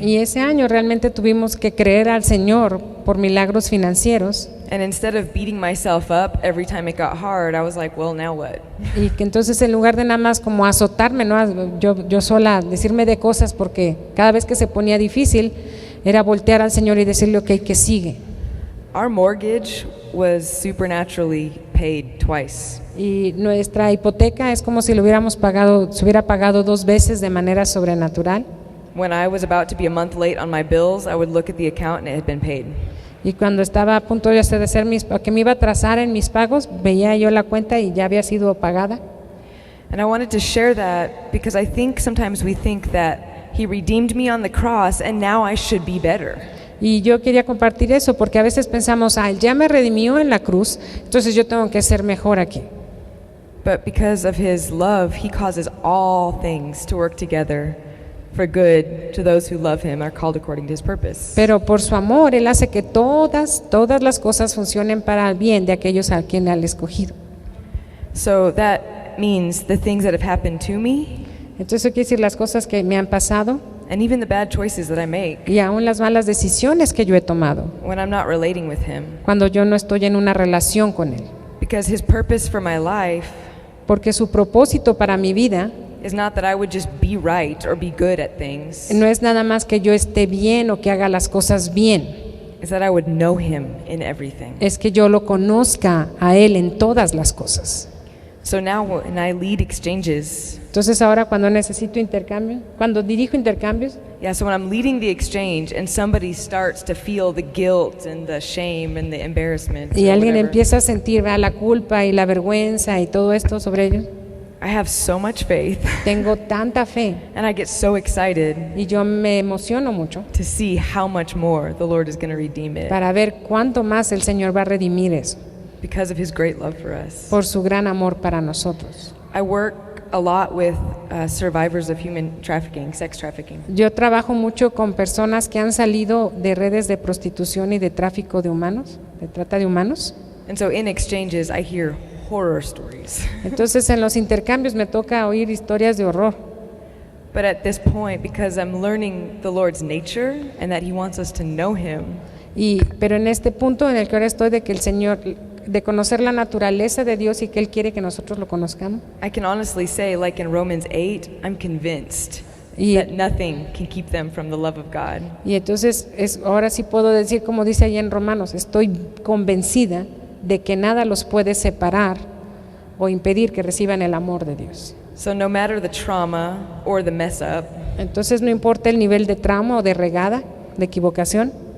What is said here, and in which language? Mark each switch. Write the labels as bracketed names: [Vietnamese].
[Spanish] Y ese año realmente tuvimos que creer al Señor por milagros financieros. [English] And instead of beating myself up every time it got hard, I was like, well, now what? [Spanish] Y que entonces en lugar de nada más como azotarme, ¿no? yo sola decirme de cosas porque cada vez que se ponía difícil era voltear al Señor y decirle, ok, ¿qué sigue? [English] Our mortgage was supernaturally paid twice. [Spanish] Y nuestra hipoteca es como si lo hubiéramos pagado, se hubiera pagado 2 veces de manera sobrenatural. [English] When I was about to be a month late on my bills, I would look at the account and it had been paid. [Spanish] Y cuando estaba a punto de hacer que me iba a atrasar en mis pagos, veía yo la cuenta y ya había sido pagada. [English] And I wanted to share that because I think sometimes we think that he redeemed me on the cross and now I should be better. [Spanish] Y yo quería compartir eso porque a veces pensamos, Él ya me redimió en la cruz, entonces yo tengo que ser mejor aquí. [English] But because of his love, he causes all things to work together for good to those who love him, are called according to his purpose. [Spanish] Pero por su amor, Él hace que todas las cosas funcionen para el bien de aquellos a quien Él ha escogido. [English] So that means the things that have happened to me, [Spanish] Entonces eso quiere decir las cosas que me han pasado [English] and even the bad choices that I make [Spanish] y aún las malas decisiones que yo he tomado [English] when I'm not relating with him. [Spanish] cuando yo no estoy en una relación con Él. [English] Because his purpose for my life [Spanish] Porque su propósito para mi vida [English] is not that I would just be right or be good at things. [Spanish] no es nada más que yo esté bien o que haga las cosas bien. [English] Is that I would know him in everything. [Spanish] Es que yo lo conozca a Él en todas las cosas. [English] So now when I lead exchanges, [Spanish] Entonces ahora cuando necesito intercambio, cuando dirijo intercambios, [English] so when I'm leading the exchange and somebody starts to feel the guilt and the shame and the embarrassment, [Spanish] y [English] or [Spanish] alguien [English] whatever, [Spanish] empieza a sentir la culpa y la vergüenza y todo esto sobre ellos, [English] I have so much faith [Spanish] tengo tanta fe [English] and I get so excited [Spanish] y yo me emociono mucho [English] to see how much more the Lord is going to redeem it [Spanish] para ver cuánto más el Señor va a redimir eso [English] because of his great love for us. [Spanish] por su gran amor para nosotros. [English] I work a lot with survivors of human trafficking, sex trafficking. [Spanish] Yo trabajo mucho con personas que han salido de redes de prostitución y de tráfico de humanos, de trata de humanos. [English] And so in exchanges, I hear horror stories. [Spanish] Entonces en los intercambios me toca oír historias de horror. [English] But at this point, because I'm learning the Lord's nature and that he wants us to know him, [Spanish] Pero en este punto en el que ahora estoy de que el Señor, de conocer la naturaleza de Dios y que Él quiere que nosotros lo conozcamos. [English] I can honestly say, like in Romans 8, I'm convinced [Spanish] Y, [English] that nothing can keep them from the love of God. [Spanish] y entonces ahora sí puedo decir, como dice ahí en Romanos, estoy convencida de que nada los puede separar o impedir que reciban el amor de Dios. [English] So no matter the trauma or the mess up, [Spanish] Entonces no importa el nivel de trauma o de regada, de equivocación,